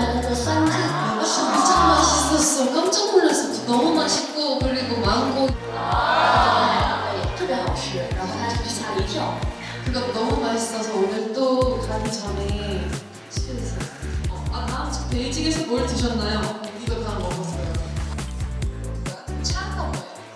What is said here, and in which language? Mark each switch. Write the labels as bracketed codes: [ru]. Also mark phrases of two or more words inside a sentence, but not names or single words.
[ko] 진짜 맛있었어. 깜짝 놀랐어. 너무 맛있고 그리고 망고 [zh] 特别好吃，然后他就吓了一跳。 [ko] 그거 너무 맛있어서 오늘 또 가기 전에 시켰어요. 다음 주 베이징에서 뭘 드셨나요? 이거 다 먹었어요. 차가 뭐예요?